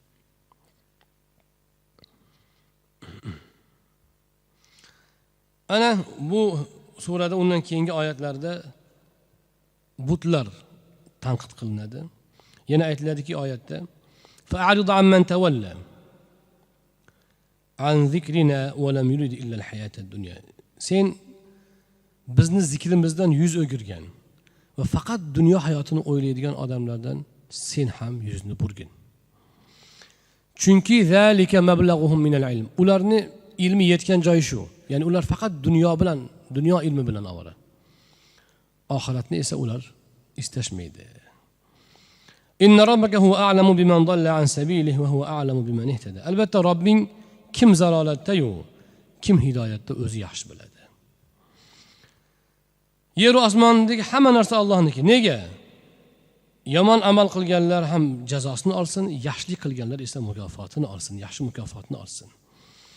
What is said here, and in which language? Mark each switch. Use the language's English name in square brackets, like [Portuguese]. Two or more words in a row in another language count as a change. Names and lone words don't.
[Uzbek] Ana bu surada undan keyingi oyatlarda butlar tanqid qilinadi. Yana aytiladiki oyatda [Arabic] فأعرض عمن تولى عن ذكرنا ولم يرد إلا الحياة الدنيا. [Uzbek] Sen bizni zikrimizdan yuz o'girgan va faqat dunyo hayotini o'ylaydigan odamlardan sen ham yuzni burgin. [Arabic] Chunki ذلك مبلغهم من العلم. [Uzbek] Ularni ilmi yetgan joyi shu. Ya'ni ular faqat dunyo ilmi bilan ovora. Oxiratni esa ular istashmaydi. [Arabic] إن ربك هو أعلم بمن ضل عن سبيله وهو أعلم بمن اهتدى. [Uzbek] Albatta Robbing kim zalolatda-yu, kim hidoyatda o'zi yaxshi biladi. Yer va osmondagi hamma narsa Allohniki. Nega? Yomon amal qilganlar ham jazosini olsin, yaxshilik qilganlar esa mukofotini olsin, yaxshi mukofotini olsin.